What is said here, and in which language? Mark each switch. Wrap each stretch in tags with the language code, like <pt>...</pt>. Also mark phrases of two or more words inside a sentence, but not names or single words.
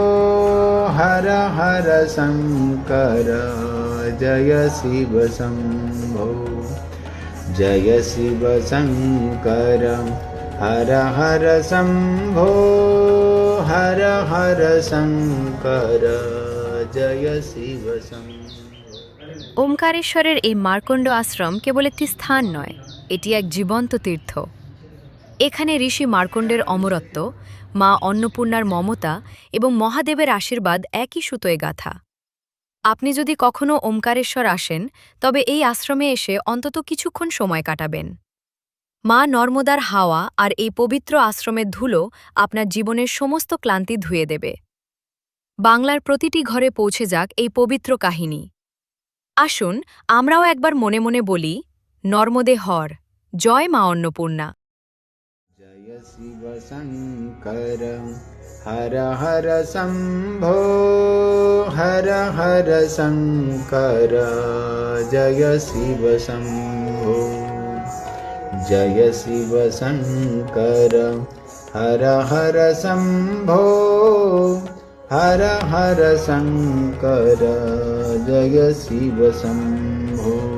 <sa>हर हर शङ्कर जय शिव शम्भो जय शिव शङ्कर हर हर शम्भो हर हर शङ्कर जय शिव शम्भो।</sa> <bn>ওমকারেশ্বরের এই মার্কণ্ড আশ্রম কেবল একটি স্থান নয়, এটি এক জীবন্ত তীর্থ। এখানে ঋষি মার্কণ্ডের অমরত্ব, মা অন্নপূর্ণার মমতা এবং মহাদেবের আশীর্বাদ একই সুতোয় গাঁথা। আপনি যদি কখনো ওমকারেশ্বর আসেন, তবে এই আশ্রমে এসে অন্তত কিছুক্ষণ সময় কাটাবেন। মা নর্মদার হাওয়া আর এই পবিত্র আশ্রমের ধুলো আপনার জীবনের সমস্ত ক্লান্তি ধুয়ে দেবে। বাংলার প্রতিটি ঘরে পৌঁছে যাক এই পবিত্র কাহিনী। আসুন আমরাও একবার মনে মনে বলি, নর্মদে হর, জয় মা অন্নপূর্ণা।</bn> <sa>जय शिव शङ्कर हर हर शम्भो हर हर शङ्कर जय शिव शम्भो जय शिव शङ्कर हर हर शम्भो हर हर शङ्कर जय शिव शम्भो</sa>